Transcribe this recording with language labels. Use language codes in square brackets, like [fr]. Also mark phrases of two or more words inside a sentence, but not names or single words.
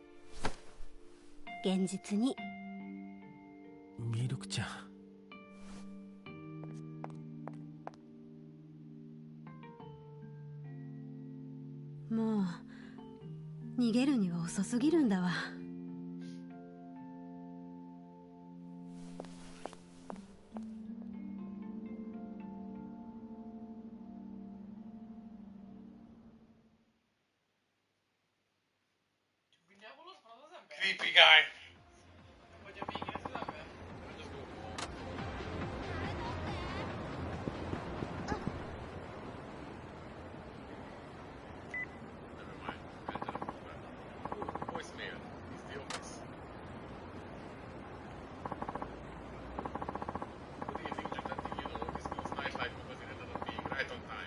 [ja] 現実に。ミルクちゃん。もう逃げるには遅すぎるんだわ。 [hu] Mindenhol ott van az ember? [en] Creepy guy. [hu] Vagy a végén az ember? [en] Just go home. Never mind. Enter the number. Oh, voicemail. It's the office. Good evening, just letting you know this means nightlife magazine ended up being right on time.